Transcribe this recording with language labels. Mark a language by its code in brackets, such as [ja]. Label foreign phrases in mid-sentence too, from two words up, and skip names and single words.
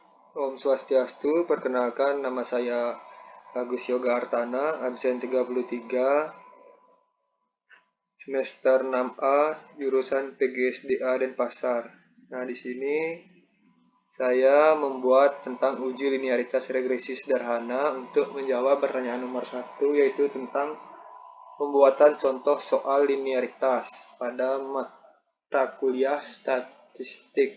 [ban] Om Swastiastu, [id] perkenalkan nama saya Agus Yoga Artana, absen 33, semester 6A, jurusan PGSDA Denpasar. Nah, di sini saya membuat tentang uji linearitas regresi sederhana untuk menjawab pertanyaan nomor 1, yaitu tentang pembuatan contoh soal linearitas pada mata kuliah statistik.